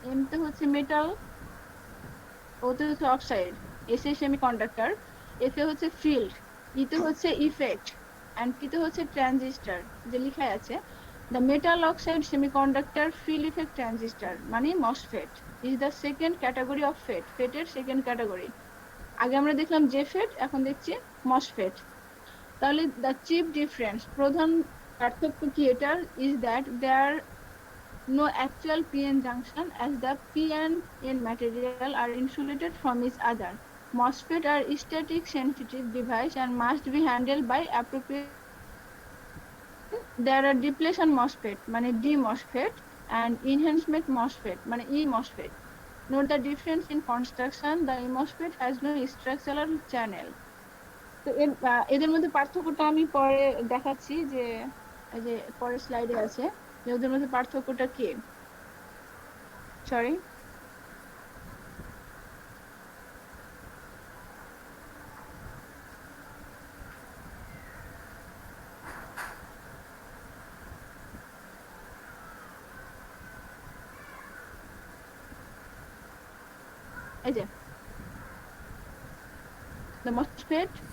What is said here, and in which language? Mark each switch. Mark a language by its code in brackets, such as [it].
[bn] M তে হচ্ছে metal, ও তো হচ্ছে oxide, S A semiconductor, F এ হচ্ছে ফিল্ড, ই তে হচ্ছে ইফেক্ট, এন্ড টি তে হচ্ছে ট্রানজিস্টর। যে লেখা আছে [en] the metal oxide semiconductor field effect transistor মানে MOSFET is the second category of FET, [bn] ফেটের second category. আগে আমরা দেখলাম জেফেট, এখন দেখছি মসফেট। [en] তাহলে the chief difference, [bn] প্রধান পার্থক্য কি এটার, [en] Is that there no actual p-n junction as the p and n material are insulated from each other. MOSFET are static sensitive device and must be handled by appropriate. There are depletion MOSFET মানে D MOSFET and enhancement MOSFET মানে E MOSFET. Note the difference in construction. The E MOSFET has no structural channel. [bn] তো এদের মধ্যে পার্থক্যটা আমি পরে দেখাচ্ছি, যে এই যে পরের স্লাইডে আছে, যে ওদের মধ্যে পার্থক্যটা কি। সরি, এই যে দ্য মসফেট।